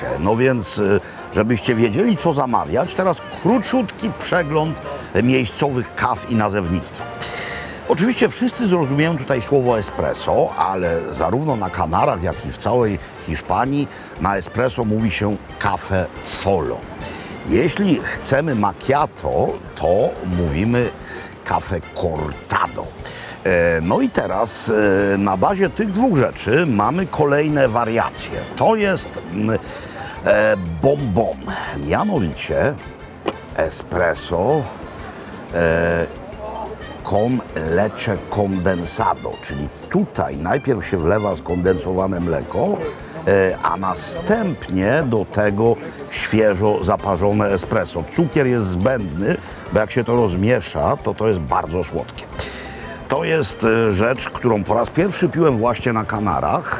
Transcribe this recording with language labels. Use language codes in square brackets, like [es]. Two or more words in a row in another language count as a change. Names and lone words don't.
[pl] No więc, żebyście wiedzieli, co zamawiać, teraz króciutki przegląd miejscowych kaw i nazewnictwa. Oczywiście wszyscy zrozumieją tutaj słowo espresso, ale zarówno na Kanarach, jak i w całej Hiszpanii na espresso mówi się [es] café solo. [pl] Jeśli chcemy macchiato, to mówimy [es] café cortado. [pl] No i teraz na bazie tych dwóch rzeczy mamy kolejne wariacje. To jest bonbon, mianowicie [es] espresso con leche condensado, [pl] czyli tutaj najpierw się wlewa skondensowane mleko, a następnie do tego świeżo zaparzone espresso. Cukier jest zbędny, bo jak się to rozmiesza, to jest bardzo słodkie. To jest rzecz, którą po raz pierwszy piłem właśnie na Kanarach.